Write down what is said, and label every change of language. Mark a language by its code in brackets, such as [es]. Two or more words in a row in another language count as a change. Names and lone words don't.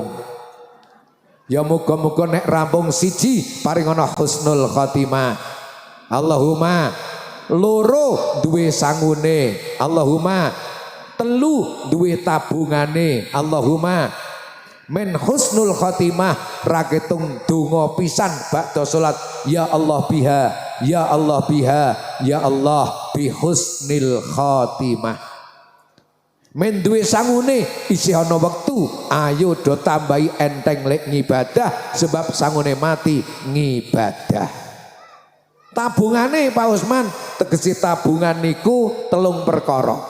[jv] Ya muga-muga nek rampung siji paringana [ar] حسن الخاتمة. [jv] Allahumma loro duwe sangune. Allahumma telu duwe tabungane. Allahumma men [ar] حسن الخاتمة [jv] raketung donga pisan ba'da salat [ar] يا الله بها يا الله بها يا الله بحسن الخاتمة. [jv] Men duwe sangune isih ana wektu ayo do tambahi enteng lek ngibadah sebab sangune mati ngibadah. Tabungane Pak Usman tegese tabungan niku 3 perkara.